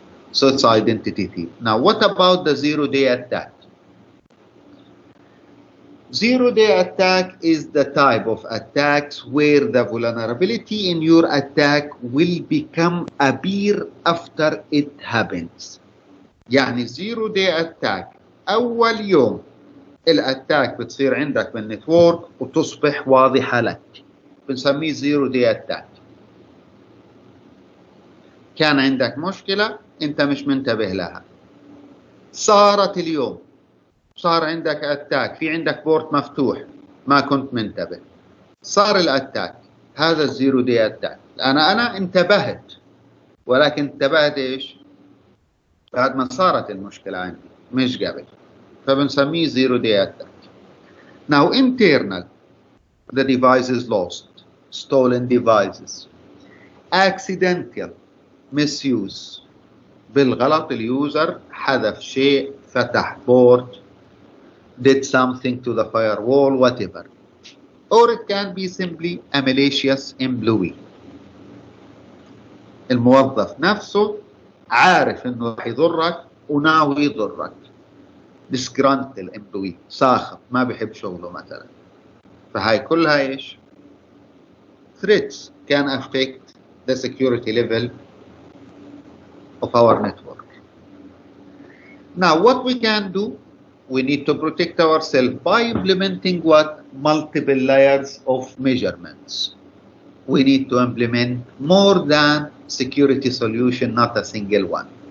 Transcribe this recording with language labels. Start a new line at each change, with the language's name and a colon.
English: So it's identity thief. Now, what about the zero-day attack? Zero-day attack is the type of attacks where the vulnerability in your attack will become appear after it happens.
Arabic: يعني zero-day attack أول يوم الأتاك بتصير عندك بالنتورك وتصبح واضحة لك، بنسميه zero-day attack. كان عندك مشكلة أنت مش منتبه لها، صارت اليوم صار عندك اتاك، في عندك بورت مفتوح ما كنت منتبه، صار الاتاك، هذا الزيرو دي اتاك. انا انتبهت، ولكن انتبهت ايش؟ بعد ما صارت المشكلة عندي مش قبل، فبنسميه زيرو دي اتاك.
English: Now internal, the device is lost, stolen devices, accidental misuse،
Arabic: بالغلط اليوزر حذف شيء، فتح بورت،
English: did something to the firewall, whatever. Or it can be simply a malicious employee.
Arabic: الموظف نفسه عارف انه راح يضرك وناوي يضرك.
English: disgruntled employee،
Arabic: ساخط ما بيحب شغله مثلا. فهاي كلها ايش؟
English: threats can affect the security level of our network. Now what we can do, we need to protect ourselves by implementing what? Multiple layers of measurements. We need to implement more than security solution, not a single one.